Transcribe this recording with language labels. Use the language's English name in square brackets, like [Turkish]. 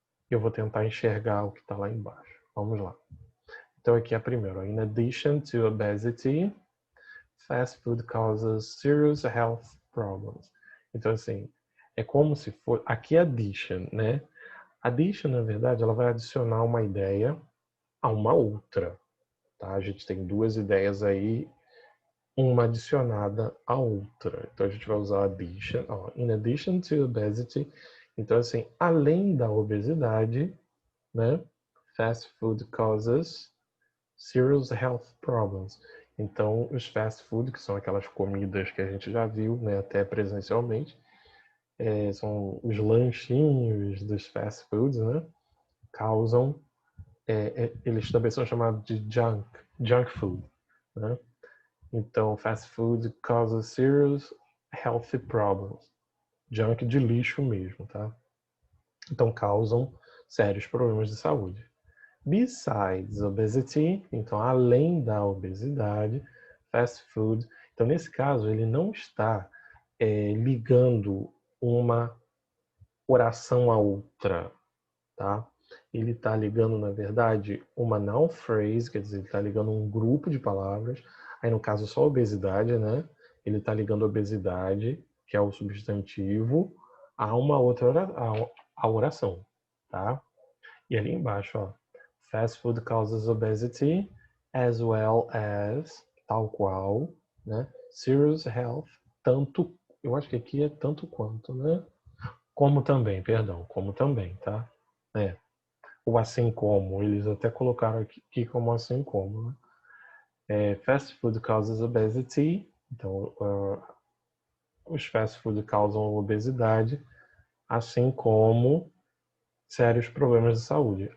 [Portuguese] Eu vou tentar enxergar o que está lá embaixo. Vamos lá. Então, aqui é a primeira. [English] In addition to obesity, fast food causes serious health problems. [Portuguese] Então, assim, é como se for... Aqui é addition, né? Addition, na verdade, ela vai adicionar uma ideia a uma outra, tá? A gente tem duas ideias aí, uma adicionada à outra. Então, a gente vai usar addition. [English] Ó, in addition to obesity. [Portuguese] Então, assim, além da obesidade, né? [English] Fast food causes serious health problems. [Portuguese] Então, os fast food, que são aquelas comidas que a gente já viu, né, até presencialmente, são os lanchinhos dos fast foods, né, causam, eles também são chamados de junk food, né? [English] Então, fast food causes serious health problems. [Portuguese] Junk de lixo mesmo, tá? Então, causam sérios problemas de saúde. [English] Besides obesity, [Portuguese] então além da obesidade, fast food. Então nesse caso ele não está ligando uma oração a outra, tá? Ele está ligando na verdade uma noun phrase, quer dizer, ele está ligando um grupo de palavras. Aí no caso só obesidade, né? Ele está ligando obesidade, que é o substantivo, a uma outra a oração, tá? E ali embaixo, ó, [English] fast food causes obesity, as well [Portuguese] as, tal qual, né? [English] Serious health, [Portuguese] tanto, eu acho que aqui é tanto quanto, né? Como também, perdão, como também, tá? É. O assim como, eles até colocaram aqui como assim como, né? [English] Fast food causes obesity, [Portuguese] então os fast food causam obesidade, assim como sérios problemas de saúde.